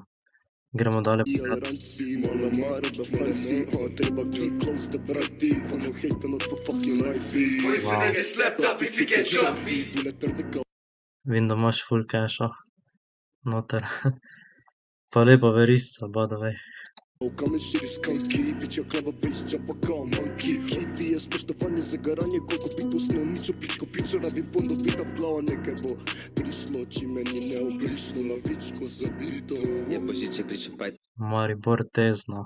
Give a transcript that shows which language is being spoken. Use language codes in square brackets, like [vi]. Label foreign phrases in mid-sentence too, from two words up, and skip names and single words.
[sl] Gremo dalje pogledat. Vidim, da imaš ful casha noter. Pa lepa verisca, [en] by the way. [sl] Je Božiček prišel v Maribor Tezno.